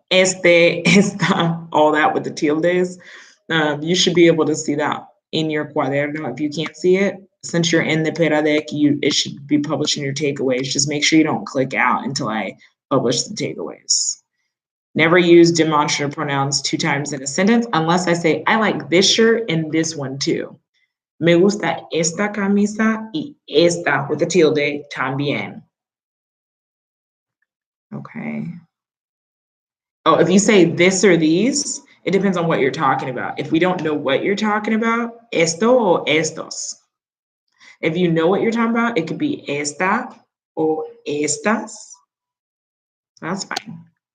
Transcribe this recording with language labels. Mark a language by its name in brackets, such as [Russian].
[English] Este, esta, all that with the tildes, you should be able to see that in your cuaderno. If you can't see it, since you're in the Peradec, it should be published in your takeaways. Just make sure you don't click out until I publish the takeaways. Never use demonstrative pronouns 2 times in a sentence unless I say, I like this shirt and this one too. [Spanish] Me gusta esta camisa y esta [English] with a tilde [Spanish] también. [English] Okay. Oh, if you say this or these, it depends on what you're talking about. If we don't know what you're talking about, esto o estos. If you know what you're talking about, it could be esta or estas. That's fine.